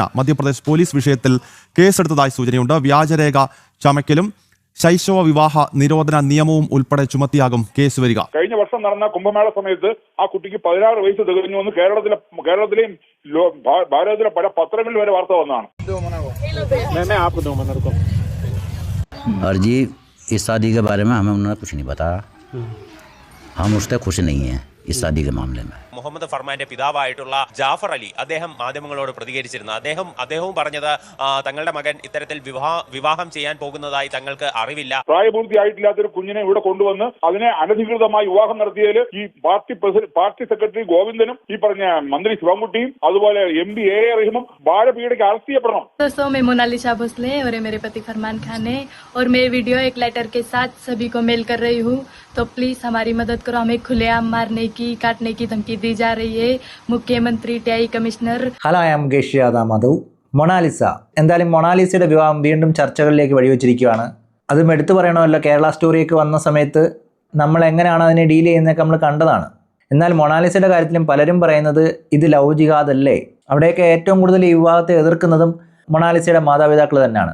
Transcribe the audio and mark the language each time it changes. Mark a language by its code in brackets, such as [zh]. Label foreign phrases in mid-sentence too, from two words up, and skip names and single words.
[ml] മധ്യപ്രദേശ് പോലീസ് വിഷയത്തിൽ കേസെടുത്തതായി സൂചനയുണ്ട്. വ്യാജരേഖ ചമയ്ക്കലും ശൈശവ വിവാഹ നിരോധന നിയമവും ഉൾപ്പെടെ ചുമത്തിയാകും കേസ് വരിക. കഴിഞ്ഞ വർഷം നടന്ന കുംഭമേള സമയത്ത് ആ കുട്ടിക്ക് 16 വയസ്സ് തികഞ്ഞു എന്ന് കേരളത്തിലെയും ഭാരതത്തിലെ പല പത്രങ്ങളിൽ വരെ വാർത്ത വന്നതാണ്. [hi] और जी इस शादी के बारे में हमें उन्होंने कुछ नहीं बताया. हम उससे खुश नहीं हैं इस शादी के मामले में. [ml] മുഹമ്മദ് ഫർമാന്റെ പിതാവായിട്ടുള്ള ജാഫർ അലി അദ്ദേഹം മാധ്യമങ്ങളോട് പ്രതികരിച്ചിരുന്നു. അദ്ദേഹവും പറഞ്ഞത് തങ്ങളുടെ മകൻ ഇത്തരത്തിൽ വിവാഹം ചെയ്യാൻ പോകുന്നതായി തങ്ങൾക്ക് അറിവില്ല. പ്രായപൂർത്തിയായിട്ടില്ലാത്തൊരു കുഞ്ഞിനെ ഇവിടെ കൊണ്ടുവന്ന് അതിനെ അനധികൃതമായി വിവാഹം നടത്തിയതിൽ ഈ പാർട്ടി സെക്രട്ടറി ഗോവിന്ദനും ഈ പറഞ്ഞ മന്ത്രി ശിവൻകുട്ടിയും അതുപോലെ MB A റഹീമും ബാലപീഡയ്ക്ക് അറസ്റ്റ് ചെയ്യപ്പെടണം. [hi] दोस्तों मैं मोनालिसा भोसले और मेरे पति फरमान खान है और मैं वीडियो एक लेटर के साथ सभी को मेल कर रही हूँ. तो प्लीज हमारी मदद करो. हमें खुलेआम मारने की काटने की धमकी दी जा रही है. मुख्यमंत्री TI कमिश्नर. [en] Hello, I am ഗേഷ്യാദ മധു. [ml] മൊണാലിസ എന്തായാലും മൊണാലിസയുടെ വിവാഹം വീണ്ടും ചർച്ചകളിലേക്ക് വഴിവെച്ചിരിക്കുകയാണ്. അതും എടുത്തു പറയണമല്ലോ, കേരള സ്റ്റോറിയൊക്കെ വന്ന സമയത്ത് നമ്മൾ എങ്ങനെയാണ് അതിനെ ഡീൽ ചെയ്യുന്നതൊക്കെ നമ്മൾ കണ്ടതാണ്. എന്നാൽ മൊണാലിസയുടെ കാര്യത്തിലും പലരും പറയുന്നത് ഇത് [en] love jihad [ml] അല്ലേ. അവിടെയൊക്കെ ഏറ്റവും കൂടുതൽ ഈ വിവാഹത്തെ എതിർക്കുന്നതും മൊണാലിസയുടെ മാതാപിതാക്കൾ തന്നെയാണ്.